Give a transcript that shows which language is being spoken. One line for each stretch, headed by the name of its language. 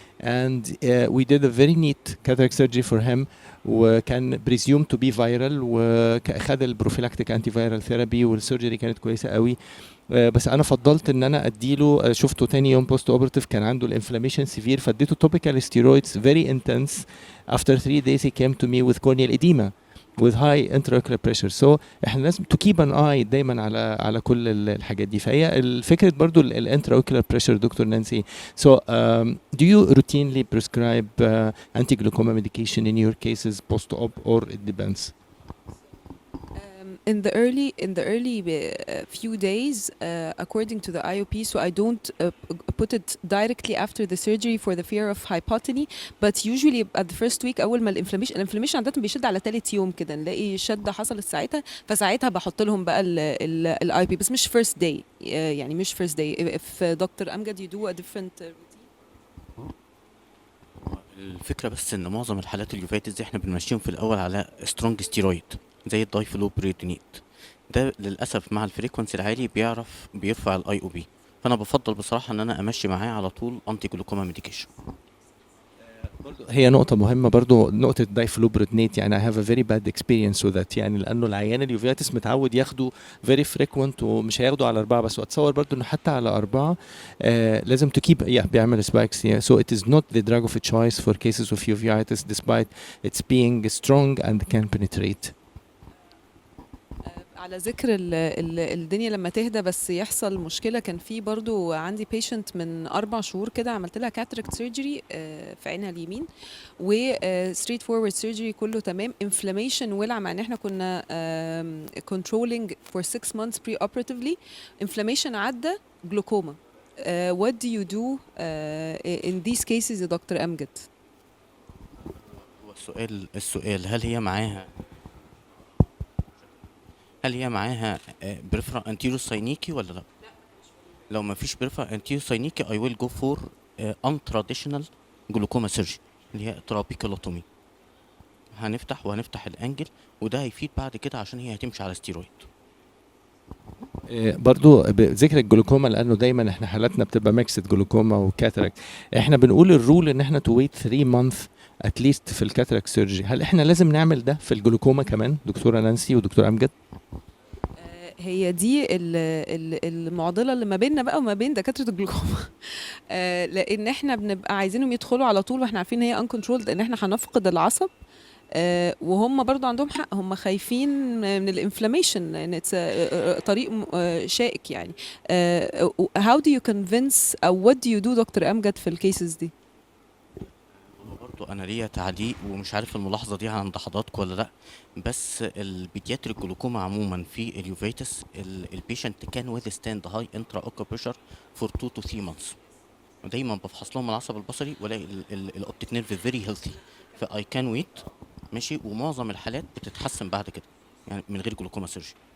English: and we did a very neat cataract surgery for him, وكان presumed to be viral, وخد البروفيلاكتيك antiviral therapy,
Arabic: والسيرجري كانت كويسه قوي. بس انا فضلت ان انا اديله، شفته تاني يوم بوست اوبرتيف كان عنده الانفلاميشن سيفير، فاديته توبيكال ستيرويدز
English: very intense. After 3 days he came to me with corneal edema with high intraocular pressure.
Arabic: So احنا لازم
English: to keep an eye
Arabic: دايما على كل الحاجات دي. فهي الفكره برضو الانتراocular pressure دكتور نانسي.
English: So do you routinely prescribe anti-glaucoma medication in your cases post-op, or it depends? In the early few days, according to the IOP, so I don't put it directly after the surgery for the fear of hypotony, but usually at the first week
Arabic: أول ما الانفلاميشن عادة بيشد على ثالث يوم كده، نلاقي شدة حصلت فساعتها بحط لهم بقى ال IOP، بس مش first day، يعني مش
English: first day. If Dr. Amgad you do a different routine.
Arabic: الفكرة بس ان معظم الحالات اليوفيتس دي احنا بنمشيهم في الاول على سترونج ستيرويد زي الدايفلوبريدونيت، ده للاسف مع الفريكونسي العالي بيرفع الاي او بي، فانا بفضل بصراحه ان انا امشي معاه على طول انتي جلوكوما ميديكيشن. هي نقطة مهمة برضو، نقطة دايفلوبريدونيت، يعني
English: I have a very bad experience with that،
Arabic: يعني لأنه العيان اليوفيتس متعود ياخده
English: very frequent
Arabic: ومش هياخده على 4 بس، وأتصور برضو إنه حتى على 4 لازم to keep بيعمل spikes.
English: So it is not the drug of choice for cases of uveitis despite its being strong and can penetrate.
Arabic: على ذكر الدنيا لما تهدى بس يحصل مشكله، كان في برضو عندي بيشنت من 4 شهور كده عملت لها كاتراكت سيرجري في عينها اليمين، و ستريت فورورد سيرجري كله تمام، انفلاميشن ولع، مع ان احنا كنا كنترولينج فور 6 months بري اوبراتيفلي، انفلاميشن عدى جلوكوما.
English: what do you do in these cases يا doctor Amjad?
Arabic: هو السؤال هل هي معاها بريفرا انتيرو ساينيكي ولا لا؟ لو ما فيش بريفرا انتيرو ساينيكي
English: I will go for untraditional
Arabic: جلوكوما سيرجري اللي هي ترابيكولوتومي. هنفتح الانجل، وده هيفيد بعد كده عشان هي هتمشي على ستيرويد. برضو بذكر الجلوكوما، لانه دايما احنا حالاتنا بتبقى ميكسد جلوكوما وكاتراكت، احنا بنقول الرول ان احنا تو ويت 3 months اتليست في الكاتراكت سيرجري. هل احنا لازم نعمل ده في الجلوكوما كمان دكتوره نانسي ودكتور امجد؟ هي دي المعضله اللي ما بيننا بقى وما بين دكاتره الجلوكوما. لان احنا بنبقى عايزينهم يدخلوا على طول، واحنا عارفين ان هي uncontrolled ان احنا هنفقد العصب، وهم برضو عندهم حق، هم خايفين من الانفلاميشن لان طريق شائك يعني.
English: how do you convince او what do you do doctor Amjad في الكيسز دي؟
Arabic: برضو انا ليا تعليق، ومش عارف الملاحظه دي عند حضراتكم ولا لا، بس البيدياتريك جلوكوما عموما في اليوفيتس البيشنت كان ويذستاند هاي انترا اوكا بريشر فور 2 to 3 months. دايما بفحص لهم العصب البصري والاقي الاوبتيك نيرف فيري هيلثي، فاي كان ويت ماشي، ومعظم الحالات بتتحسن بعد كده يعني من غير جلوكوما سيرجري.